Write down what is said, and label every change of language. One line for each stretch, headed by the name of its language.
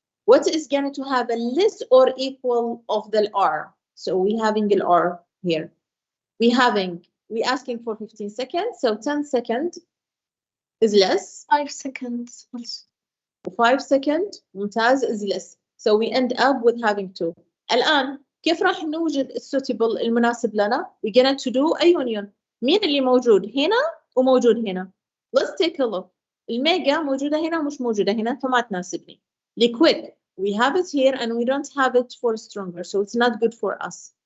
English: What is going to have a less or equal of the R? So we having the R here. We asking for 15 seconds, so 10 seconds is less. 5 seconds. 5 seconds
Arabic: ممتاز
English: is less. So we end up with having 2.
Arabic: الآن كيف راح نوجد السوتيبل المناسب لنا؟
English: We're going to do a union.
Arabic: مين اللي موجود هنا وموجود هنا؟
English: Let's take a look.
Arabic: الميجا موجودة هنا ومش موجودة هنا فما تناسبني.
English: Liquid, we have it here and we don't have it for stronger, so it's not good for us.